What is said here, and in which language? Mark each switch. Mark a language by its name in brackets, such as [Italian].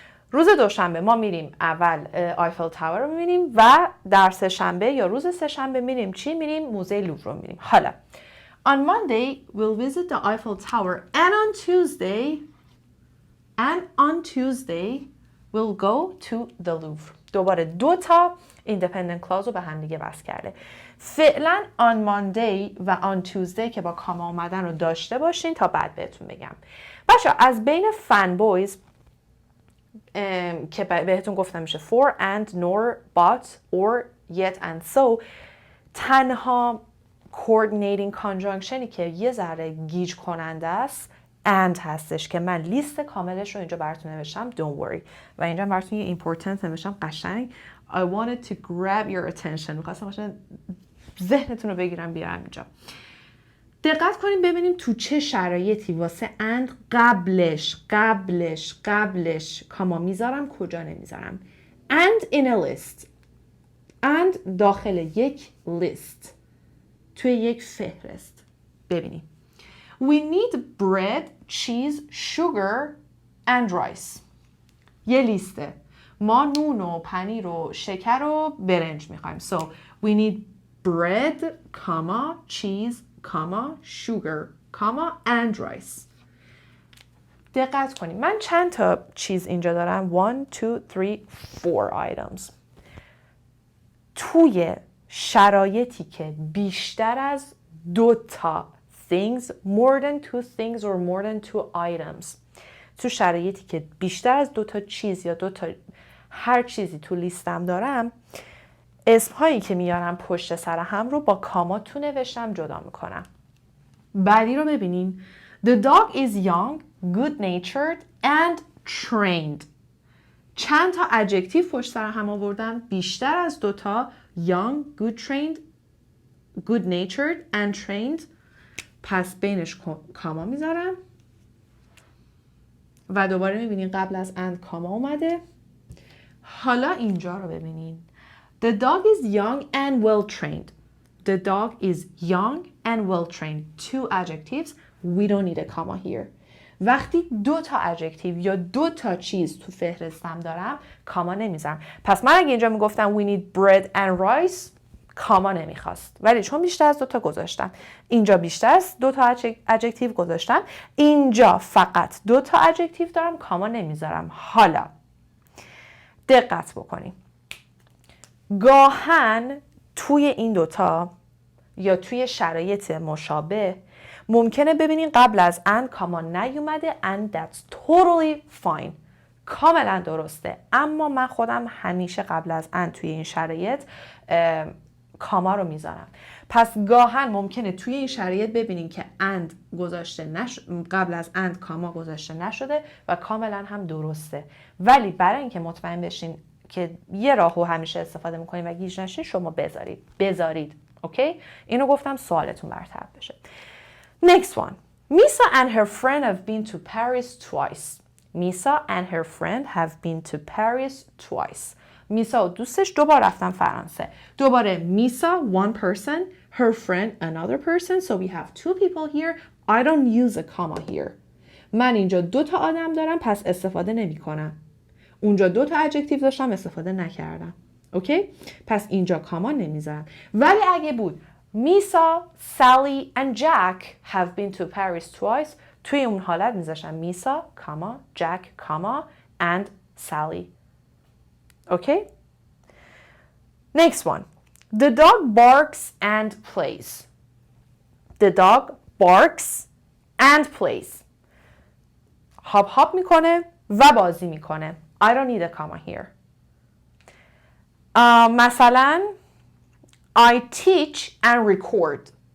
[Persian] روز دوشنبه ما میریم اول آیفل تاور رو میبینیم و در سه شنبه یا روز سه شنبه میریم میریم موزه لوور رو میریم. [English] حالا on Monday we'll visit the Eiffel Tower and on Tuesday we'll go to the Louvre. [Persian] دوباره دو تا independent clause رو به هم دیگه وصل کرده. فعلا on Monday و on Tuesday که با کاما اومدن رو داشته باشین تا بعد بهتون بگم. بچه از بین fanboys که بهتون گفتم میشه [English] for and nor but or yet and so. [Persian] تنها coordinating conjunctionی که یه ذره گیج کننده است and هستش که من لیست کاملش رو اینجا براتون نوشتم [English] don't worry [Persian] و اینجا براتون یه important نوشتم قشنگ [English] I wanted to grab your attention. [Persian] میخواستم قشنگ ذهنتون رو بگیرم بیارم اینجا. دقت کنیم ببینیم تو چه شرایطی واسه and قبلش کاما میذارم کجا نمیذارم. [English] and in a list. [Persian] and داخل یک لیست توی یک فهرست. [English] ببینیم we need bread, cheese, sugar and rice. [Persian] یه لیسته. ما نون و پنیر و شکر و برنج میخوایم. [English] So we need bread, cheese, sugar, and rice. [Persian] دقت کنیم. من چند تا چیز اینجا دارم؟ 1, 2, 3, 4 items. توی شرایطی که بیشتر از 2 تا [English] things, more than 2 things or more than 2 items. [Persian] تو شرایطی که بیشتر از 2 تا چیز یا 2 تا هر چیزی تو لیستم دارم، اسمهایی که میارم پشت سر هم رو با کاما تو نوشتم جدا میکنم. بعدی رو ببینین. [English] The dog is young, good-natured and trained. [Persian] چند تا adjective پشت سر هم آوردم بیشتر از 2 تا [English] young, good-natured and trained. [Persian] پس بینش کاما میذارم و دوباره میبینین قبل از and کاما اومده. حالا اینجا رو ببینین. [English] The dog is young and well-trained. The dog is young and well-trained. 2 adjectives. We don't need a comma here. [Persian] وقتی 2 تا adjective یا 2 تا چیز تو فهرستم دارم کاما نمیذارم. پس من اگه اینجا میگفتم [English] we need bread and rice [Persian] کاما نمیخواست. ولی چون بیشتر از 2 تا گذاشتم اینجا بیشتر از 2 تا adjective گذاشتم اینجا فقط 2 تا adjective دارم کاما نمیذارم. حالا دقت بکنیم. گاهن توی این 2 تا یا توی شرایط مشابه ممکنه ببینین قبل از and کاما نیومده [English] and that's totally fine. [Persian] کاملا درسته. اما من خودم همیشه قبل از and توی این شرایط کاما رو میذارم. پس گاهن ممکنه توی این شرایط ببینین که and گذاشته قبل از and کاما گذاشته نشده و کاملا هم درسته. ولی برای اینکه مطمئن بشین که یه راهو همیشه استفاده میکنین و گیج نشین شما بذارید. اوکی؟ اینو گفتم سوالتون برطرف بشه. [English] Next one. Misa and her friend have been to Paris twice. Misa and her friend have been to Paris twice. [Persian] میسا و دوستش 2 بار رفتن فرانسه. [English] دوباره میسا one person, her friend another person. So we have 2 people here. I don't use a comma here. [Persian] من اینجا 2 تا آدم دارم پس استفاده نمی کنم. اونجا 2 تا adjective داشتم استفاده نکردم. اوکی؟ پس اینجا کاما نمیذارم. ولی اگه بود [English] میسا, Sally and Jack have been to Paris twice. [Persian] توی اون حالت میذاشتم میسا, کاما, Jack, کاما and Sally. [English] Okay? Next one. The dog barks and plays. The dog barks and plays. [Persian] هاپ هاپ میکنه و بازی میکنه. [English] I don't need a comma here. مثلا I teach and record.